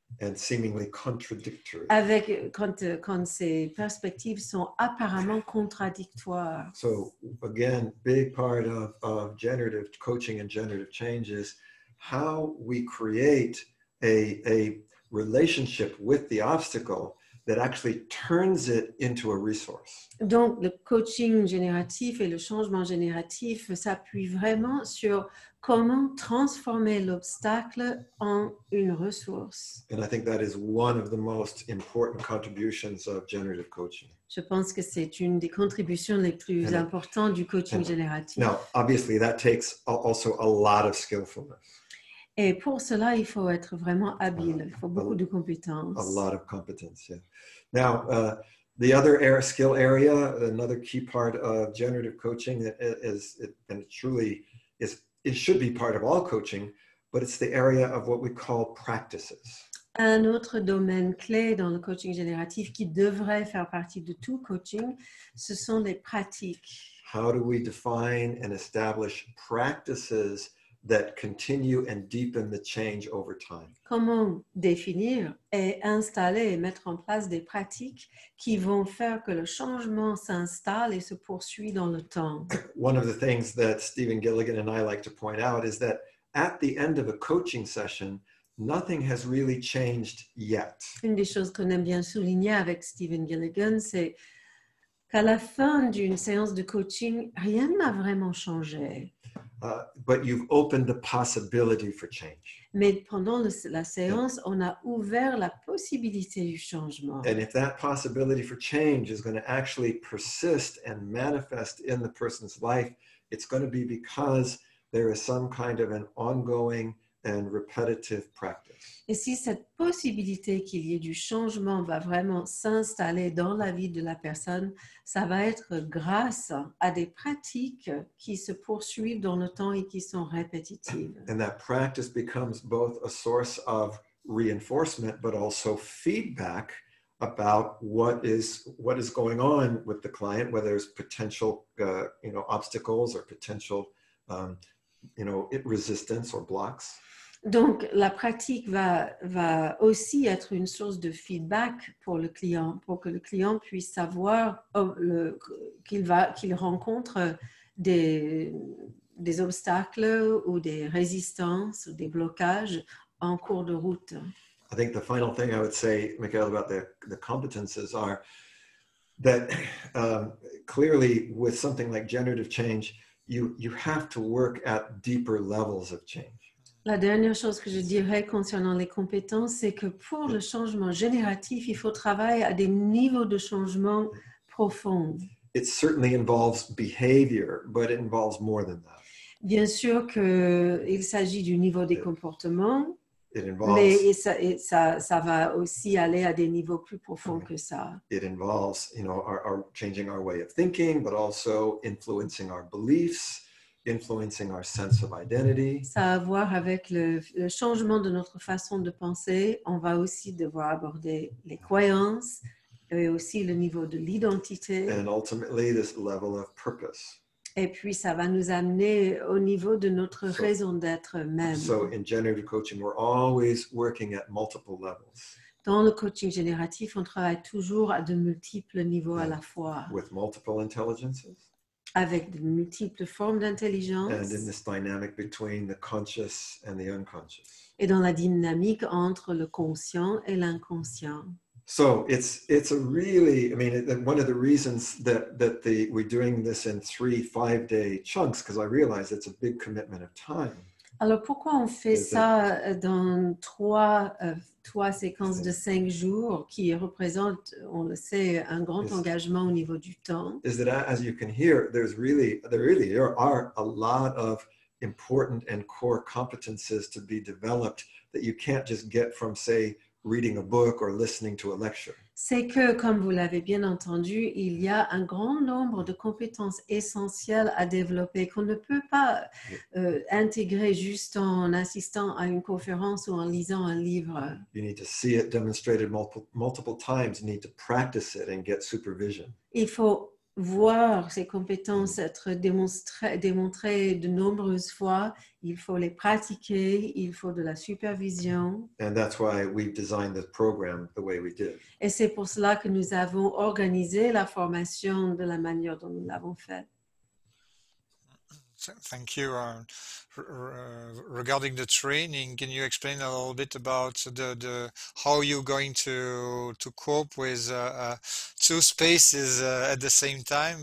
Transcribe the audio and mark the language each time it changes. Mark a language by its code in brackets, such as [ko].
[en] and seemingly contradictory. [fr] quand ces perspectives sont apparemment contradictoires. [en] So again, big part of generative coaching and generative change is how we create a relationship with the obstacle that actually turns it into a resource. [fr] Donc, le coaching génératif et le changement génératif s'appuient vraiment sur comment transformer l'obstacle en une ressource. [en] And I think that is one of the most important contributions of generative coaching. [fr] Je pense que c'est une des contributions les plus importantes du coaching génératif. [en] Now, obviously, that takes also a lot of skillfulness. [fr] Et pour cela, il faut être vraiment habile. Il faut beaucoup de compétences. [en] A lot of competence, yeah. Now, the other skill area, another key part of generative coaching and it truly it should be part of all coaching, but it's the area of what we call practices. [fr] Un autre domaine clé dans le coaching génératif qui devrait faire partie de tout coaching, ce sont les pratiques. [en] How do we define and establish practices that continue and deepen the change over time? [fr] Comment définir et installer et mettre en place des pratiques qui vont faire que le changement s'installe et se poursuit dans le temps? [en] One of the things that Stephen Gilligan and I like to point out is that at the end of a coaching session, nothing has really changed yet. [fr] Une des choses qu'on aime bien souligner avec Stephen Gilligan, c'est qu'à la fin d'une séance de coaching, rien n'a vraiment changé. [en] But you've opened the possibility for change. [fr] Mais pendant la séance, on a ouvert la possibilité du changement. [en] And if that possibility for change is going to actually persist and manifest in the person's life, it's going to be because there is some kind of an ongoing and repetitive practice. [fr] Et si cette possibilité qu'il y ait du changement va vraiment s'installer dans la vie de la personne, ça va être grâce à des pratiques qui se poursuivent dans le temps et qui sont répétitives. [en] And that practice becomes both a source of reinforcement, but also feedback about what is going on with the client, whether there's potential, obstacles or potential, resistance or blocks. [fr] Donc, la pratique va aussi être une source de feedback pour le client, pour que le client puisse savoir qu'il rencontre des obstacles ou des résistances ou des blocages en cours de route. [en] I think the final thing I would say, Michael, about the competences are that clearly with something like generative change, you have to work at deeper levels of change. [fr] La dernière chose que je dirais concernant les compétences, c'est que pour le changement génératif, il faut travailler à des niveaux de changement profonds. [en] It certainly involves behavior, but it involves more than that. [fr] Bien sûr qu'il s'agit du niveau des comportements, [en] It involves, [fr] mais ça va aussi aller à des niveaux plus profonds que ça. [en] It involves, our changing our way of thinking, but also influencing our beliefs, influencing our sense of identity. [fr] Ça a à voir avec le changement de notre façon de penser. On va aussi devoir aborder les croyances et aussi le niveau de l'identité. [en] And ultimately, this level of purpose. [fr] Et puis, ça va nous amener au niveau de notre raison d'être même. [en] So in generative coaching, we're always working at multiple levels. [fr] Dans le coaching génératif, on travaille toujours à de multiples niveaux à la fois. [en] With multiple intelligences. [fr] Avec de multiples formes d'intelligence. [en] And in this dynamic between the conscious and the unconscious. [fr] Et dans la dynamique entre le conscient et l'inconscient. [en] So it's a really, one of the reasons that we're doing this in 3 5-day chunks, because I realize it's a big commitment of time. [fr] Alors pourquoi on fait ça dans trois séquences de 5 jours qui représentent, on le sait, un grand engagement au niveau du temps? [en] Is that as you can hear, there are a lot of important and core competences to be developed that you can't just get from, say, reading a book or listening to a lecture. [fr] c'est que, comme vous l'avez bien entendu, il y a un grand nombre de compétences essentielles à développer qu'on ne peut pas intégrer juste en assistant à une conférence ou en lisant un livre. [en] You need to see it demonstrated multiple times. You need to practice it and get supervision. [fr] Il faut voir ces compétences être démontrées de nombreuses fois. Il faut les pratiquer. Il faut de la supervision. [en] And that's why we've designed this program the way we did. [fr] Et c'est pour cela que nous avons organisé la formation de la manière dont nous l'avons fait. [en] Thank you. Regarding the training, can you explain a little bit about how you're going to cope with two spaces at the same time?